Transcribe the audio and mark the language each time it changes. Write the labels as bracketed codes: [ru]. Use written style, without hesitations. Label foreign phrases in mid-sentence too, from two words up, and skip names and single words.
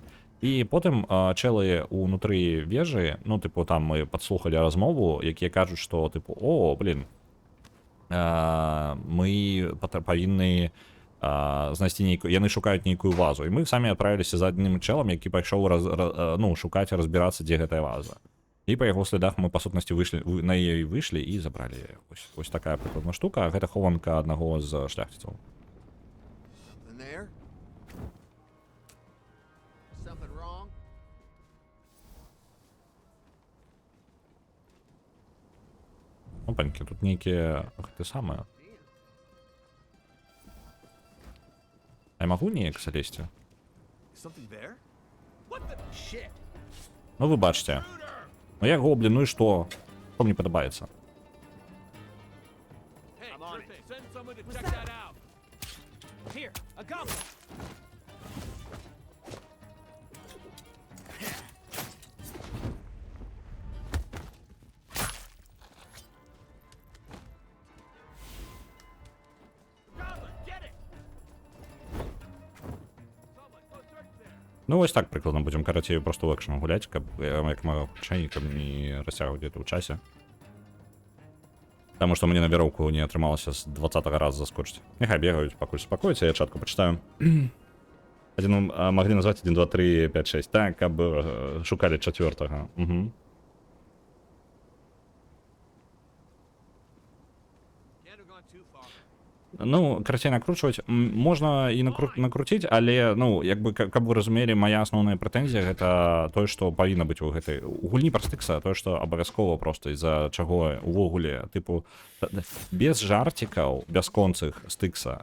[be] І потым чэлы ўнутры вежы, ну, тыпу, там мы падслухалі размову, якія кажуць, што, тыпу, о, блин, мы павінны знайсці нейкую, яны шукаюць нейкую вазу, і мы самі адправіліся за адным чэлам, які пайшоў ну, шукаць і разбірацца, дзе гэтая ваза. І па яго слідах мы па сутнасці на яе выйшлі і забралі яе. Ось такая прыкладна штука. Гэта хованка аднаго з шляхціцаў. [en] Something there? Something wrong? [be] Опанькі, тут нейкія гэты самыя. А я магу неяк залезці? [en] Something there? What the shit? [be] Ну вы бачыце. Ну я гоблін, ну і што? Што мне падабаецца? [en] Hey, I'm on it. send someone to check that out. Here, a goblin. Goblin, get it! Someone, go search there. [be] Ну ось так прыкладна будзем, карацей, просто ў экшн гуляць, каб як мага хутчэй, каб не расцягваць гэта ў часе. Таму што мне на вяроўку не атрымалася з 20-го раза заскочыць. Няхай бегаюць, пакуль супакоіцца, я чатку пачытаю. Маглі назваць 1, 2, 3, 5, 6. Так, каб шукалі 4-го. Угу. [en] Can't have gone too far. [be] Ну, карацей, накручваць можна і накруціць, але, ну, як бы, каб вы разумелі, моя асноўная прэтэнзія гэта тое, што павінна быць у гэтай у гульні пра стыкса, тое, што абавязкова проста з-за чаго увогуле, тыпу, без жартикаў бясконцых стыкса.